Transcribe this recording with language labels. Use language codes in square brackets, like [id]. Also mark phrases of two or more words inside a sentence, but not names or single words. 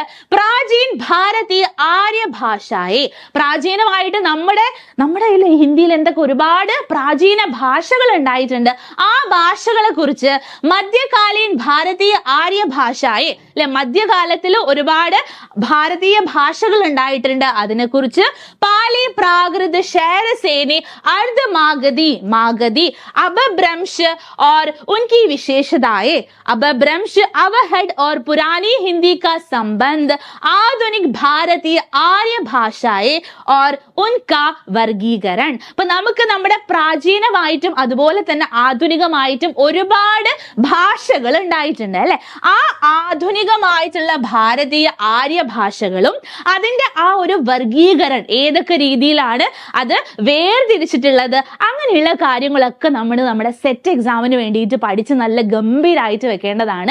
[ml] പ്രാചീൻ ഭാരതീയ ആര്യ ഭാഷയെ, പ്രാചീനമായിട്ട് നമ്മുടെ ഹിന്ദിയിൽ എന്തൊക്കെ ഒരുപാട് പ്രാചീന ഭാഷകൾ ഉണ്ടായിട്ടുണ്ട്, ആ ഭാഷകളെ കുറിച്ച്. മധ്യകാലീൻ ഭാരതീയ ആര്യ ഭാഷയെ അല്ലെ, മധ്യകാലത്തിൽ ഒരുപാട് ഭാരതീയ ഭാഷകൾ ഉണ്ടായിട്ടുണ്ട്, അതിനെക്കുറിച്ച്. പാലി, പ്രാകൃത്, ശൈരസേനി, [hi] अर्धमागधी, मागधी, अपभ्रंश और उनकी विशेषताएं. अपभ्रंश, अवहट और पुरानी हिंदी का संबंध, आधुनिक भारतीय आर्य भाषाएं और उनका വർഗീകരൺ. [ml] അപ്പൊ നമുക്ക് നമ്മുടെ പ്രാചീനമായിട്ടും അതുപോലെ തന്നെ ആധുനികമായിട്ടും ഒരുപാട് ഭാഷകൾ ഉണ്ടായിട്ടുണ്ട് അല്ലെ. ആ ആധുനികമായിട്ടുള്ള ഭാരതീയ ആര്യ ഭാഷകളും അതിന്റെ ആ ഒരു വർഗീകരണം ഏതൊക്കെ രീതിയിലാണ് അത് വേർതിരിച്ചിട്ടുള്ളത്, അങ്ങനെയുള്ള കാര്യങ്ങളൊക്കെ നമ്മൾ നമ്മുടെ [en] SET exam [ml] വേണ്ടിയിട്ട് പഠിച്ച് നല്ല ഗംഭീരമായിട്ട് വെക്കേണ്ടതാണ്.